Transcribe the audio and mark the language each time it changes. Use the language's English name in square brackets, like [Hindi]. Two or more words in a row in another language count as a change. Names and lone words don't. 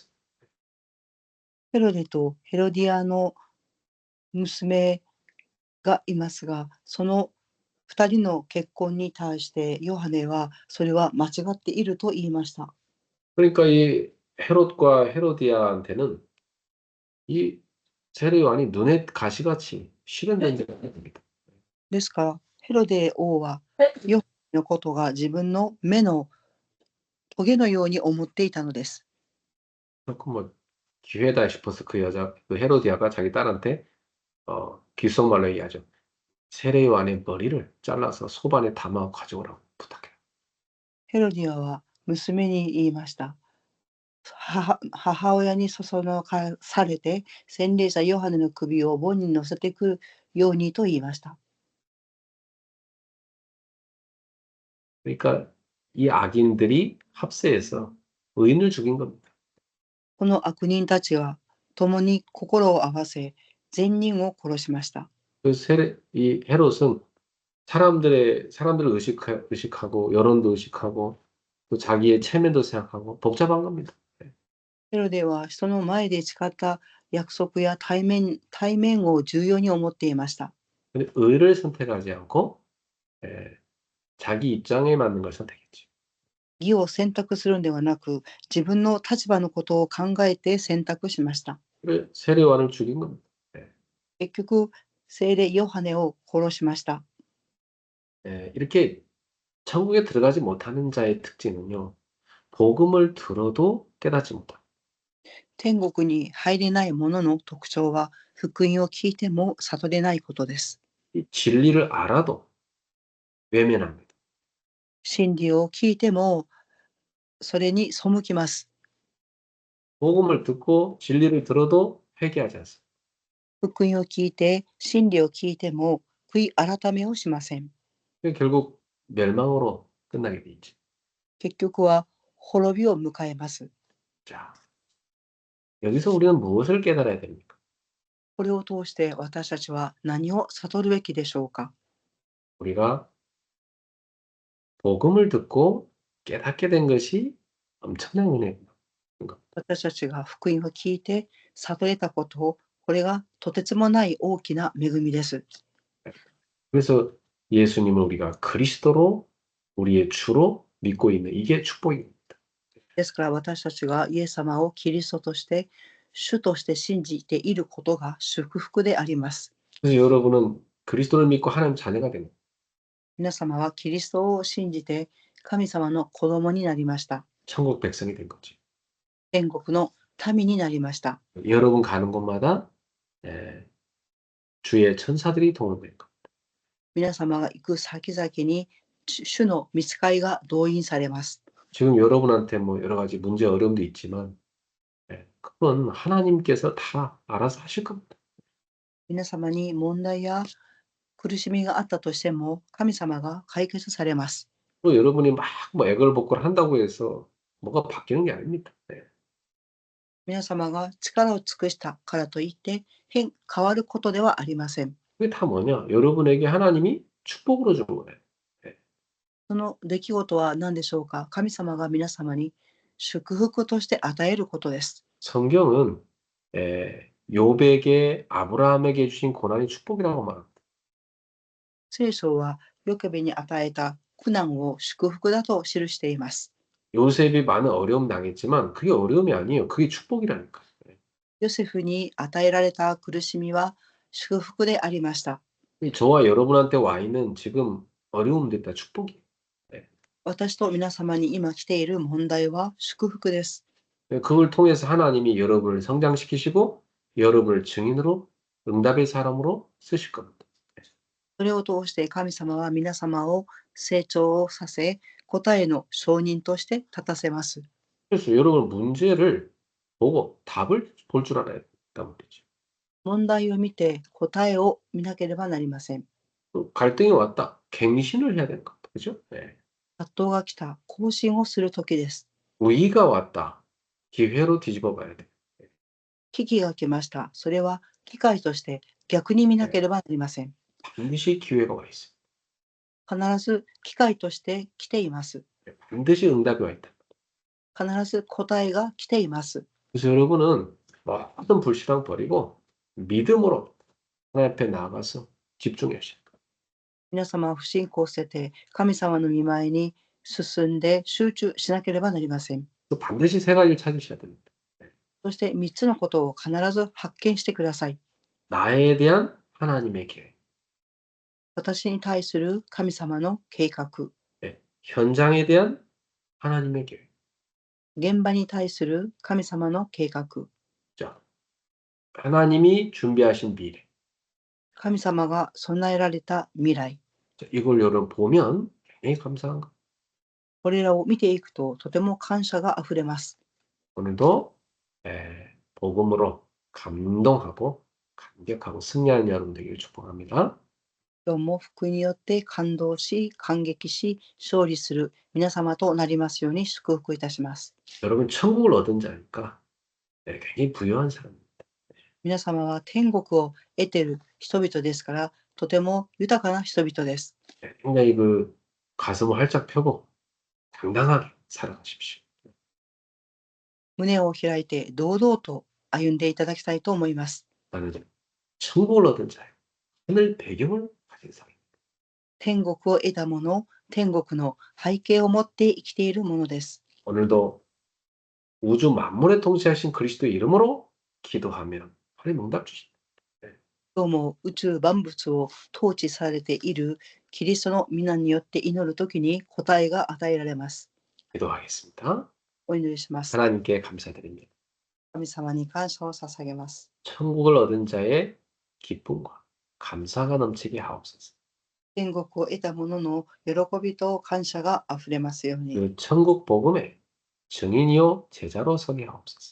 [Japanese] ヘロデとヘロディアの娘がいますが、その2人の結婚に対してヨハネはそれは間違っていると言いました。 [Korean] 그러니까 이 헤롯과 헤로디아한테는 이 세례 요한이 눈에 가시같이 실현된 적이 됩니다. [Japanese] ですから、ヘロデ王はヨハネのことが自分の目のトゲのように思っていたのです。 [Korean] 그렇고 뭐 기회다 싶어서 그 헤로디아가 자기 딸한테 귓속말로 얘기하죠. 세례 요한의 머리를 잘라서 소반에 담아 가져오라고 부탁해요. [Japanese] ヘロディアは娘に言いました。母親にそそのかされて、洗礼者ヨハネの首を盆に乗せてくるようにと言いました。 [Korean] 그러니까 이 악인들이 합세해서 의인을 죽인 겁니다. [Japanese] この悪人たちは共に心を合わせ、善人を殺しました。 [Korean] 이 헤롯은 사람들을 의식하고 여론도 의식하고 또 자기의 체면도 생각하고 복잡한 겁니다. [Japanese] ヘロデは人の前で誓った約束や対面を重要に思っていました。 [Korean] 근데 의를 선택하지 않고 예, 자기 입장에 맞는 걸 선택했지. [Japanese] 義を選択するのではなく、自分の立場のことを考えて選択しました。 [Korean] 세례요한을 죽인 겁니다. [Japanese] 結局、聖霊ヨハネを殺しました。 [Korean] 이렇게 천국에 들어가지 못하는 자의 특징은요. 복음을 들어도 깨닫지 못합니다. [Japanese] 天国に入れない者の特徴は、福音を聞いても悟れないことです。 [Korean] 이 진리를 알아도 외면합니다. [Japanese] 真理を聞いてもそれに背きます。 [Korean] 복음을 듣고 진리를 들어도 회개하지 않습니다. [Japanese] 福音を聞いて、真理を聞いても悔い改めをしません。 [Korean] 결국 멸망으로 끝나게 돼 있죠. [Japanese] 結局は滅びを迎えます。 [Korean] 자, 여기서 우리는 무엇을 깨달아야 됩니까? [Japanese] これを通して私たちは何を悟るべきでしょうか。 [Korean] 우리가 복음을 듣고 깨닫게 된 것이 엄청난 은혜입니다. [Japanese] 私たちが福音を聞いて悟れたことを、これがとてつもない大きな恵みです。 [Korean] 그래서 예수님을 우리가 그리스도로 우리의 주로 믿고 있는 이게 축복입니다. [Japanese] ですから私たちがイエス様をキリストとして主として信じていることが祝福であります。 [Korean] 그래서 여러분은 그리스도를 믿고 하나님 자녀가 됩니다. [Japanese] 皆様はキリストを信じて神様の子供になりました。 [Korean] 천국 백성이 된 거지. [Japanese] 天国の民になりました。 [Korean] 여러분 가는 곳마다 주의 천사들이 동원된 것. [Japanese] 皆様が行く先々に主の御使いが動員されます。 [Korean] 지금 여러분한테 뭐 여러 가지 문제 어려움도 있지만 그건 하나님께서 다 알아서 하실 겁니다. [Japanese] 皆様に問題や苦しみがあったとしても神様が解決されます。 [Korean] 또 여러분이 막 뭐 애걸복걸 한다고 해서 뭐가 바뀌는 게 아닙니다. [Japanese] 皆様が力を尽くしたからといって変わることではありません。 [Korean] 그게 다 뭐냐? 여러분에게 하나님이 축복으로 준 거예요. [Japanese] その出来事は何でしょうか。神様が皆様に祝福として与えることです。 [Korean] 성경은 요백에 아브라함에게 주신 고난이 축복이라고 말합니다. [Japanese] 聖書はヨケベに与えた苦難を祝福だと記しています。 [Korean] 요셉이 많은 어려움 당했지만 그게 어려움이 아니에요. 그게 축복이라니까. [Japanese] ヨセフに与えられた苦しみは祝福でありました。 [Korean] 저와 여러분한테 와 있는 지금 어려움들 다 축복이에요. [Japanese] 私と皆様に今来ている問題は祝福です。 [Korean] 그걸 통해서 하나님이 여러분을 성장시키시고 여러분을 증인으로 응답의 사람으로 쓰실 겁니다. [Japanese] それを通して神様は皆様を成長させ、 答えの証人として立たせます。 [Korean] 그래서 여러분 문제를 보고 답을 볼 줄 알아야 된단 말이죠. [Japanese] 問題を見て答えを見なければなりません。 [Korean] 갈등이 왔다. 갱신을 해야 되는 겁니다. 그죠? 네. [Japanese] 葛藤が来た、更新をする時です。 [Korean] 위기가 왔다. 기회로 뒤집어 봐야 돼. [Japanese] 危機が来ました。それは機会として逆に見なければなりません。 [Korean] 반드시 기회가 와 있어요. [Japanese] 必ず機会として来ています。 [Korean] 반드시 응답이 와 있다. [Japanese] 必ず答えが来ています。 [Korean] 그래서 여러분은 모든 불신앙 버리고 믿음으로 하나님 앞에 나아가서 집중하셔야 돼요. [Japanese] 皆様は不信仰を捨てて神様の御前に進んで集中しなければなりません。 [Korean] 또 반드시 세 가지를 찾으셔야 됩니다. [Japanese] そして3つのことを必ず発見してください。 [Korean] 나에 대한 하나님의 계획, [Japanese] 私に対する神様の計画、 [Korean] 네. 현장에 대한 하나님의 계획. [Japanese] 現場に対する神様の計画、 [Korean] 자, 하나님이 준비하신 미래. [Japanese] 神様が備えられた未来。 [Korean] 자, 이걸 여러분 보면 굉장히 감사한 거. [Japanese] これらを見ていくととても感謝があふれます。 [Korean] 오늘도 복음으로 감동하고 감격하고 승리하는 여러분 되기를 축복합니다. [Japanese] 今日も福音によって感動し、感激し、勝利する皆様となりますように祝福いたします。 [Korean] 여러분 천국을 얻은 자니까 굉장히 부유한 사람입니다. [Japanese] 皆様は天国を得ている人々ですから、とても豊かな人々です。 [Korean] 굉장히 그 가슴을 활짝 펴고 당당하게 살아가십시오. [Japanese] 胸を開いて堂々と歩んでいただきたいと思います。 [Korean] 나는 천국을 얻은 자예요. 하늘 배경을 가진 사람. [Japanese] 天国を得た者、天国の背景を持って生きているものです。 [Korean] 오늘도 우주 만물에 통치하신 그리스도의 이름으로 기도하면 하나님 응답 주십니다. [Japanese] 今日も宇宙万物を統治されているキリストの皆によって祈るときに答えが与えられます。 [Korean] 기도하겠습니다. [Japanese] お祈りします。 [Korean] 하나님께 감사드립니다. [Japanese] 神様に感謝を捧げます。 [Korean] 천국을 얻은 자의 기쁨과 감사가 넘치게 하옵소서. [Japanese] 天国を得た者の喜びと感謝があふれますように。 [Korean] 그 천국 복음의 증인이요 제자로 서게 하옵소서.